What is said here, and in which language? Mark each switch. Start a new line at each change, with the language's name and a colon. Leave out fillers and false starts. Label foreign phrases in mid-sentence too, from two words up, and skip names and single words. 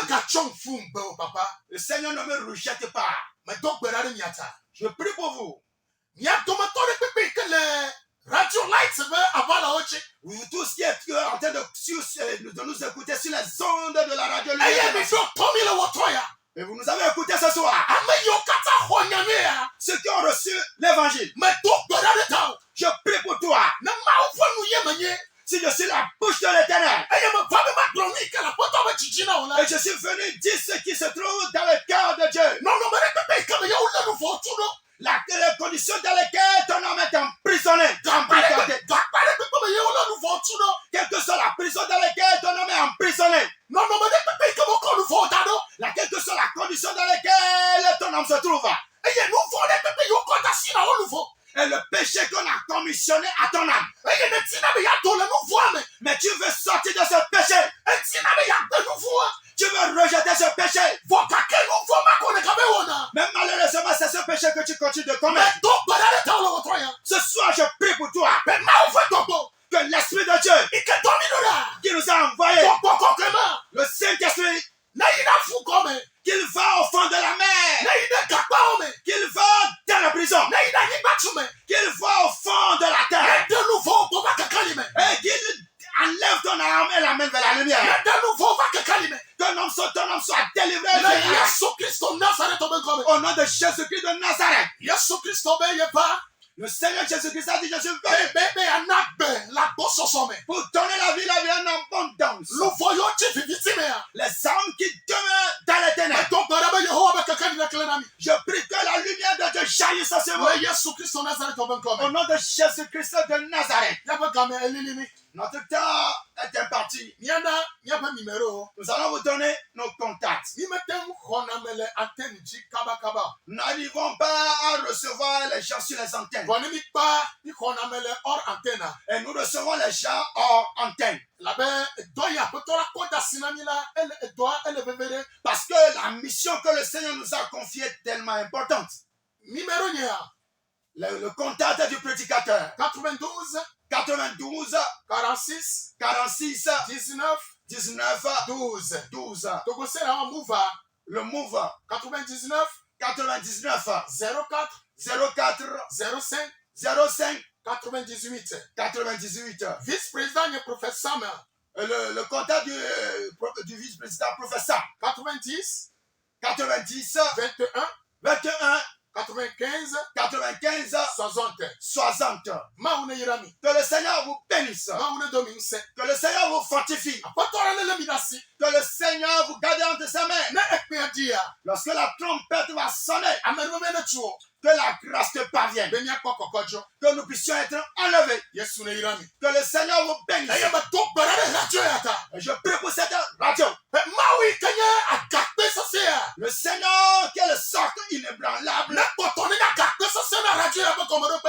French: Le Seigneur ne me rejette pas. Je prie pour vous. Radio Lights, Vous tous qui êtes en train de nous écouter sur les ondes de la radio Light. Et vous nous avez écouté ce soir.
Ewe: ame yiwo katã xɔ nyame ya
French: Ceux qui ont reçu l'évangile.
Ewe: medo gbe ɖa ɖe ta o
French: Je prie pour toi.
Ewe: ne mawu ƒe nu ye menye
French: Si je suis la bouche de l'éternel.
Ewe: eye meva be magblɔ nu yi ke le aƒetɔ ƒe dzidzi na o la
French: Et je suis venu dire ce qui se trouve dans le cœur de Dieu.
Ewe: nɔnɔme ɖe kpekpe yi ke me yewo lé nu vɔ tu ɖo
French: Les conditions dans lesquelles ton homme est emprisonné. Emprisonné.
Ewe: gakpa ɖe kpekpe me yewo lé nu vɔ tu ɖo
French: Quelle que soit la prison dans laquelle ton homme est emprisonné.
Ewe: nɔnɔme ɖe kpekpe yi ke mekɔ nu vɔ da ɖo
French: Quelle que soit la condition dans laquelle ton homme se trouve.
Ewe: eye nu vɔ ɖe kpekpe yiwo kɔ da si na wo nu vɔ
French: Et le péché qu'on a commissionné à ton âme.
Ewe: eye ne tina be yeado le nu vɔa me
French: Mais tu veux sortir de ce péché.
Ewe: etina be yeagbe nu vɔa
French: Tu veux rejeter ce péché.
Ewe: vɔ gake nu vɔ makɔ ɖeka be wɔna
French: Mais malheureusement, c'est ce péché que tu continues de commettre.
Ewe: medo gbe ɖa ɖe ta wo le wɔtrɔ ya
French: Ce soir, je prie pour toi
Ewe: be mawu ƒe dɔgbɔ
French: que l'Esprit de Dieu
Ewe: yi ke dɔ mi ɖo ɖa
French: qui nous a envoyé,
Ewe: dɔgbɔ kɔkɔe ma
French: le Saint-Esprit,
Ewe: ne yi ɖe fu gɔme
French: qu'il va au fond de la ne mer,
Ewe: yi ɖe gakpawo me
French: qu'il va dans la prison,
Ewe: ne yi ɖe anyigba tu me
French: qu'il va au fond de la ne terre
Ewe: de nu vɔwo gbɔ va kekeli me
French: et qu'il enlève ton âme et l'amène vers la ne lumière.
Ewe: de nu vɔwo va kekeli me
French: Ton âme soit délivré le de la-
Ewe: yesu kristo nazaretɔ be ŋkɔ me
French: au nom de Jésus-Christ de Nazareth.
Ewe: yesu kristo be yeva
French: Le Seigneur Jésus-Christ a dit, je suis venu
Ewe: be yana gbe le agbɔsɔsɔ me
French: pour donner la vie en abondance.
Ewe: luvɔ yiwo tsi viviti mea
French: Les âmes qui demeurent dans les ténèbres.
Ewe: medo gbe ɖa be yehowa be kekeli ne kle na mi
French: Je prie que la lumière de Dieu jaillisse sur vous.
Ewe: le yesu kristo nazaretɔ be ŋkɔ Au me
French: nom de Jésus-Christ de Nazareth.
Ewe: miaƒe game elili mi
French: Notre temps est imparti.
Ewe: miana miaƒe nimero
French: Nous allons vous donner nos contacts.
Ewe: mi mete ŋu xɔna me le antenne dzi kabakaba
French: Nous n'arrivons pas à recevoir les gens sur les antennes.
Ewe: vɔ ne mi kpa mi xɔna me le
French: hors antenne Et nous recevons les gens hors antenne.
Ewe: labe dɔ yi aƒetɔ la kɔ da si na mi la ele dɔa ele veve ɖe
French: Parce que la mission que le Seigneur nous a confiée est tellement importante.
Ewe: nimero nyea
French: Le contact du prédicateur. 92 92 46 46 19 19 12 12.
Ewe: togosera wa muva
French: Le move 99 99 04 04 05 05 98 98.
Ewe: vice-président nye professeur Sam
French: Le contact du vice-président professeur 90 90 21 21 95 95 60 60.
Ewe: mawu ne yira mi
French: Que le Seigneur vous bénisse.
Ewe: mawu ne do mi ŋusẽ
French: Que le Seigneur vous fortifie.
Ewe: aƒetɔ la ne lé mi ɖe asi
French: Que le Seigneur vous garde entre ses mains.
Ewe: ne ekpea dia
French: Lorsque la trompette va sonner,
Ewe: ame ɖe ne tso
French: que la grâce te parvienne.
Ewe: be miakpɔ kɔkɔdzɔ
French: Que nous puissions être enlevés.
Ewe: yesu ne yira mi
French: Que le Seigneur vous bénisse.
Ewe: eye medo gbe ɖa ɖe radio ya ta
French: Et je prie pour cette radio.
Ewe: be mawu yi ke nye agakpe sesea
French: Le Seigneur qui est le socle inébranlable.
Ewe: ne kpɔtɔ ne nye agakpe sesẽ na radio ya ƒe gɔmeɖokpe